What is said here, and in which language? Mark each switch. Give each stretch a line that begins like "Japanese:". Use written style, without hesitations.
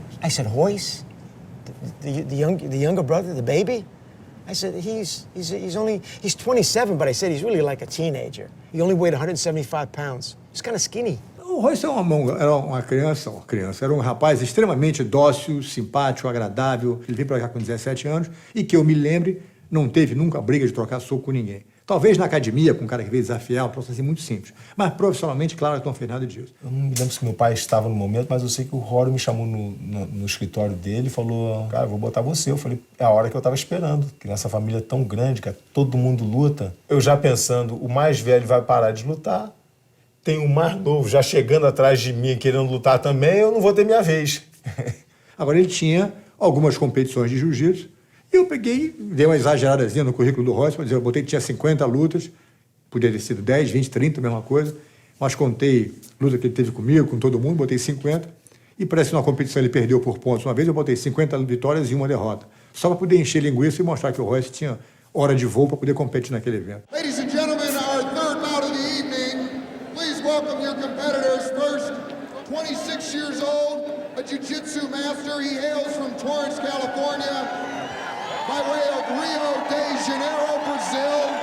English: I said, Royce, the younger brother, the baby? I said, he's 27, but I said he's really like a teenager. He only weighed 175 pounds. He's kind of skinny.
Portuguese: O Royce era uma criança, era um rapaz extremamente dócil, simpático, agradável. Ele veio para cá com 17 anos e que eu me lembre, não teve nunca briga de trocar soco com ninguém. Talvez na academia, com um cara que veio desafiar, um troço assim muito simples. Mas profissionalmente, claro, não fez nada disso. Eu não me lembro se meu pai estava no momento, mas eu sei que o Rory me chamou no escritório dele e falou, cara, eu vou botar você. Eu falei, é a hora que eu estava esperando. Que nessa família tão grande, que todo mundo luta. Eu já pensando, o mais velho vai parar de lutar. Tem um mais novo já chegando atrás de mim, querendo lutar também, eu não vou ter minha vez. Agora, ele tinha algumas competições de jiu-jitsu. E eu peguei, dei uma exageradazinha no currículo do Royce, mas eu botei que tinha 50 lutas, podia ter sido 10, 20, 30, a mesma coisa, mas contei luta que ele teve comigo, com todo mundo, botei 50, e parece que numa competição ele perdeu por pontos uma vez, eu botei 50 vitórias e uma derrota, só para poder encher linguiça e mostrar que o Royce tinha hora de voo para poder competir naquele evento.
English: Ladies and gentlemen, our third bout of the evening, please welcome your competitors. First, 26 years old, a jiu-jitsu master, he hails from Torrance, California, by way of Rio de Janeiro, Brazil.